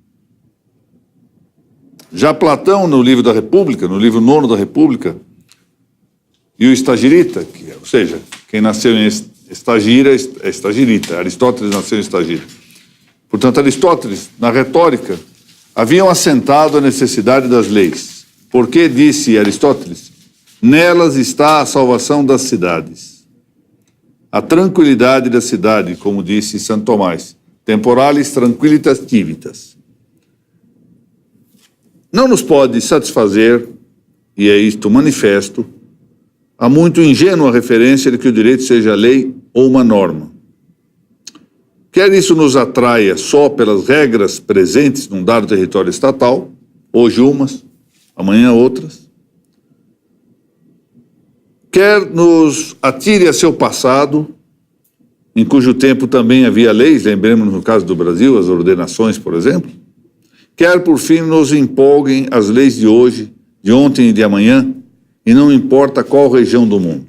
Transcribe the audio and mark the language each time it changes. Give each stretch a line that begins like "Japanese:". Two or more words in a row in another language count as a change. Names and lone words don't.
Portuguese: Já Platão, no livro da República, no livro 9º da República, e o Estagirita, ou seja, quem nasceu em Estagira é Estagirita, Aristóteles nasceu em Estagira. Portanto, Aristóteles, na retórica, haviam assentado a necessidade das leis. Porque, disse Aristóteles, nelas está a salvação das cidades. A tranquilidade da cidade, como disse Santo Tomás,
Latin: temporalis tranquilitas civitas.
Portuguese: Não nos pode satisfazer, e é isto manifesto, a muito ingênua referência de que o direito seja lei ou uma norma. Quer isso nos atraia só pelas regras presentes num dado território estatal, hoje umas, amanhã outras, quer nos atire a seu passado, em cujo tempo também havia leis, lembremos no caso do Brasil, as ordenações, por exemplo, quer por fim nos empolguem as leis de hoje, de ontem e de amanhã, e não importa qual região do mundo.